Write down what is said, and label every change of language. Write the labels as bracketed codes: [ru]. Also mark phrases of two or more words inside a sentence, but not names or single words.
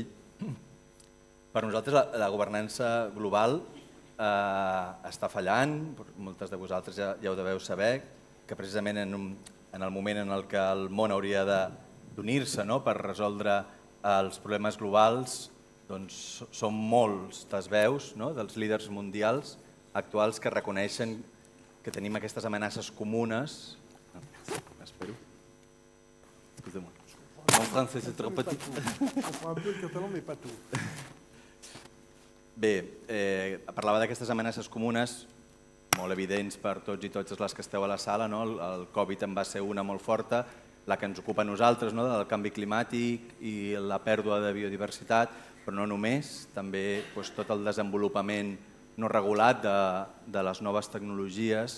[ca] Per nosaltres la governança global està fallant, moltes de vosaltres ja ho deveu saber, que precisament en el moment en què el món hauria d'unir-se per resoldre els problemes globals, són molts les veus dels líders mundials actuals que reconeixen que tenim aquestes amenaces comunes. Espero. [fr] Excusez-moi. Mon français c'est trop petit. Je comprends un peu le catalan, mais pas tout. [ca] Bé, parlava d'aquestes amenaces comunes molt evidents per tots i totes les que esteu a la sala. El Covid en va ser una molt forta, la que ens ocupa a nosaltres, del canvi climàtic i la pèrdua de biodiversitat, però no només, també tot el desenvolupament no regulat de les noves tecnologies.